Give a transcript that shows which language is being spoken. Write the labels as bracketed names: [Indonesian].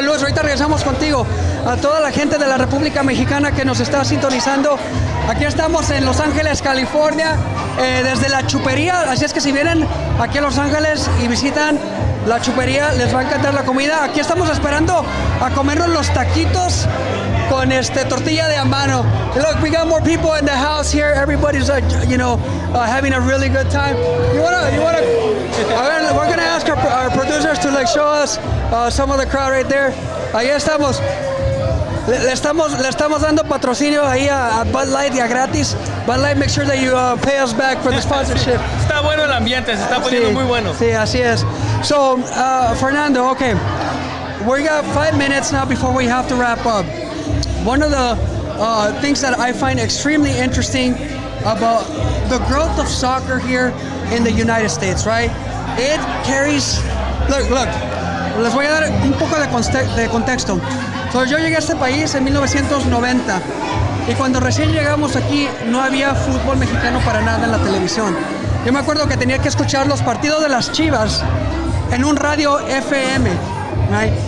[Spanish] Luis, ahorita regresamos contigo. A toda la gente de la República Mexicana que nos está sintonizando. Aquí estamos en Los Ángeles, California, desde la Chuperia. Así es que si vienen aquí a Los Ángeles y visitan la Chuperia, les va a encantar la comida. Aquí estamos esperando a comernos los taquitos con tortilla de a mano. [English] Look, we got more people in the house here. Everybody's, having a really good time. We're gonna ask our producers to show us some of the crowd right there. [Spanish] Ahí estamos. Le estamos dando patrocinio ahí a Bud Light y a gratis. [English] Bud Light, make sure that you pay us back for the sponsorship. [Spanish] Está bueno el ambiente, se está poniendo muy bueno. Sí, así es. [English] So, Fernando, okay, we got 5 minutes now before we have to wrap up. One of the things that I find extremely interesting about the growth of soccer here in the United States, right? It carries. Look. [Spanish] Les voy a dar un poco de contexto. So, yo llegué a este país en 1990 y cuando recién llegamos aquí no había fútbol mexicano para nada en la televisión. Yo me acuerdo que tenía que escuchar los partidos de las Chivas en un radio FM, right?